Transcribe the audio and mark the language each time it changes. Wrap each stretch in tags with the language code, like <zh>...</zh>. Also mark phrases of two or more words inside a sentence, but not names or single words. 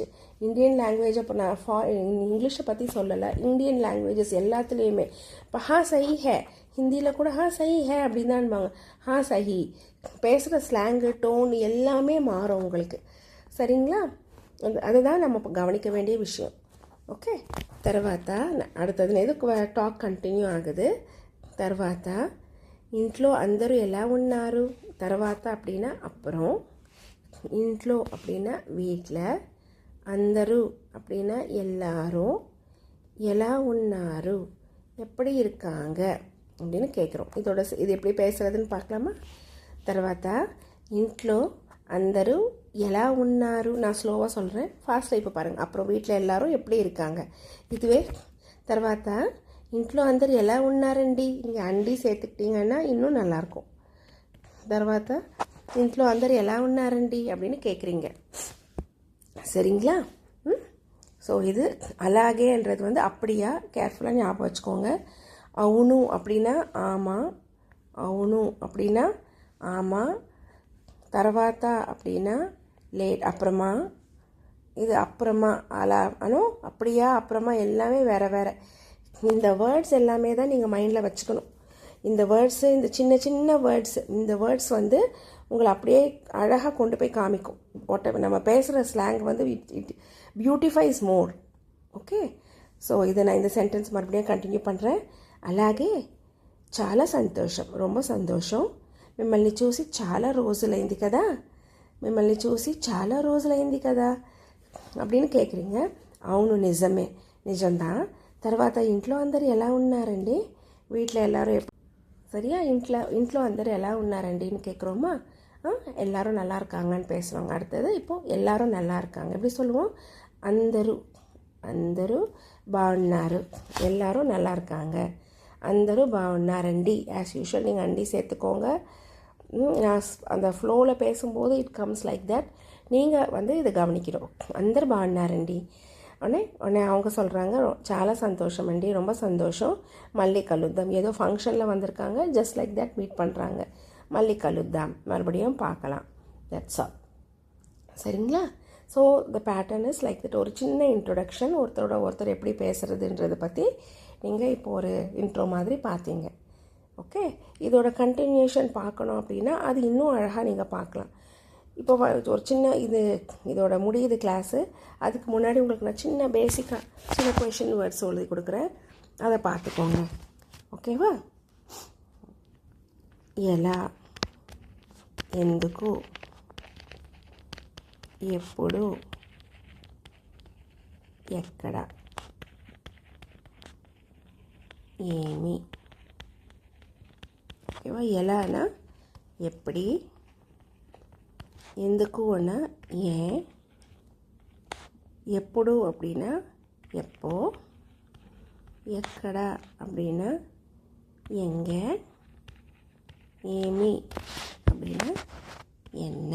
<en>Indian language</en> <ta>இப்போ நான் இங்கிலீஷை பற்றி சொல்லலை,</ta> <en>Indian languages</en> <ta>எல்லாத்துலேயுமே இப்போ</ta> <hi>सही है,</hi> <ta>ஹிந்தியில் கூட</ta> <hi>सही है</hi> <ta>அப்படின்னு தான்பாங்க. சஹி பேசுகிற ஸ்லாங்கு டோன் எல்லாமே மாறும் உங்களுக்கு. சரிங்களா? அதுதான் நம்ம இப்போ கவனிக்க வேண்டிய விஷயம்.</ta> <te>ఓకే, తర్వాత அடுத்தது ఎదుకు</te> <en>talk continue</en> <te>ఆగదు. తర్వాత ఇంట్లో అందరూ ఎలా ఉన్నారు, తర్వాత</te> <ta>அப்படின்னா அப்புறம்,</ta> <te>ఇంట్లో</te> <ta>அப்படின்னா வீட்டில்,</ta> <te>అందరూ</te> <ta>அப்படின்னா எல்லாரும்,</ta> <te>ఎలా ఉన్నారు</te> <ta>எப்படி இருக்காங்க அப்படின்னு கேட்குறோம். இது எப்படி பேசுகிறதுன்னு பார்க்கலாமா?</ta> <te>తర్వాత ఇంట్లో అందరూ ఎలా ఉన్నారు,</te> <ta>நான் ஸ்லோவாக சொல்கிறேன், ஃபாஸ்ட்டாக இப்போ பாருங்கள். அப்புறம் வீட்டில் எல்லாரும் எப்படி இருக்காங்க.</ta> <te>இதுவே తర్వాత ఇంట్లో అందరూ ఎలా ఉన్నారండి,</te> <ta>இங்கே அண்டி சேர்த்துக்கிட்டிங்கன்னா இன்னும் நல்லாயிருக்கும்.</ta> <te>తర్వాత ఇంట్లో అందరూ ఎలా ఉన్నారండి</te> <ta>அப்படின்னு கேட்குறீங்க. சரிங்களா? ஸோ இது అలాగేன்றது வந்து அப்படியா, கேர்ஃபுல்லாக ஞாபகம் வச்சுக்கோங்க. అవును அப்படின்னா ஆமாம், అవును அப்படின்னா ஆமாம். తర్వాత அப்படின்னா லேட் அப்புறமா, இது அப்புறமா அலா அனோ அப்படியா அப்புறமா எல்லாமே வேறு வேறு. இந்த வேர்ட்ஸ் எல்லாமே தான் நீங்கள் மைண்டில் வச்சுக்கணும். இந்த வேர்ட்ஸு, இந்த சின்ன சின்ன வேர்ட்ஸு, இந்த வேர்ட்ஸ் வந்து உங்களை அப்படியே அழகாக கொண்டு போய் காமிக்கும். நம்ம பேசுகிற ஸ்லாங் வந்து</ta> <en>it beautifies more. okay, so</en> <ta>இதை நான் இந்த சென்டென்ஸ் மறுபடியும் కంటిన్యూ பண்ணுறேன்.</ta> <te>అలాగే చాలా సంతోషం,</te> <ta>ரொம்ப சந்தோஷம்.</ta> <te>మిమ్మల్ని చూసి చాలా రోజులైంది కదా, మిమ్మల్ని చూసి చాలా రోజులైంది కదా</te> <ta>அப்படின்னு கேட்குறீங்க.</ta> <te>అవును నిజమే, నిజంதான். తర్వాత ఇంట్లో అందరు ఎలా ఉన్నారండి,</te> <ta>வீட்டில் எல்லோரும் சரியா,</ta> <te>ఇంట్లో అందరు ఎలా ఉన్నారంடின்னு கேட்குறோமா?</te> <ta>எல்லாரும் நல்லா இருக்காங்கன்னு பேசுவாங்க. அடுத்தது இப்போது எல்லாரும் நல்லா இருக்காங்க எப்படி சொல்லுவோம்?</ta> <te>అందరూ బాగున్నారు,</te> <ta>எல்லாரும் நல்லா இருக்காங்க.</ta> <te>అందరూ బాగున్నారండి.</te> <en>as usual</en> <ta>நீங்கள் அண்டி சேர்த்துக்கோங்க. நான் அந்த ஃப்ளோவில் பேசும்போது</ta> <en>it comes like that.</en> <ta>நீங்கள் வந்து இதை கவனிக்கணும்.</ta> <te>అందరూ బాగున్నారండి</te> <ta>உடனே அவங்க சொல்கிறாங்க</ta> <te>చాలా సంతోషం అండి,</te> <ta>ரொம்ப சந்தோஷம்.</ta> <te>మళ్ళీ కలుద్దాం,</te> <ta>ஏதோ ஃபங்க்ஷனில் வந்திருக்காங்க,</ta> <en>just like that</en> <ta>மீட் பண்ணுறாங்க.</ta> <te>మళ్ళీ కలుద్దాం,</te> <ta>மறுபடியும் பார்க்கலாம்.</ta> <en>that's all.</en> <ta>சரிங்களா?</ta> <en>so the pattern is like that.</en> <ta>ஒரு சின்ன இன்ட்ரொடக்ஷன், ஒருத்தர் எப்படி பேசுகிறதுன்றதை பற்றி நீங்கள் இப்போ ஒரு இன்ட்ரோ மாதிரி பார்த்தீங்க. ஓகே, இதோட கண்டினியூஷன் பார்க்கணும் அப்படின்னா அது இன்னும் அழகாக நீங்கள் பார்க்கலாம். இப்போ ஒரு சின்ன இதோட முடியுது கிளாஸு. அதுக்கு முன்னாடி உங்களுக்கு நான் சின்ன பேசிக்காக சின்ன</ta> <en>question words</en> <ta>எழுதி கொடுக்குறேன், அதை பார்த்துக்கோங்க.</ta> <te>ఓకేవా? ఎలా, ఎందుకు, ఎప్పుడు, ఎక్కడ, ఏమి.</te> <ta>ஓகேவா? எலானா எப்படி, ఎందుకుன்னா ஏன், ఎప్పుడు அப்படின்னா எப்போ, ఎక్కడ அப்படின்னா எங்கே, ஏமி அப்படின்னா என்ன.</ta>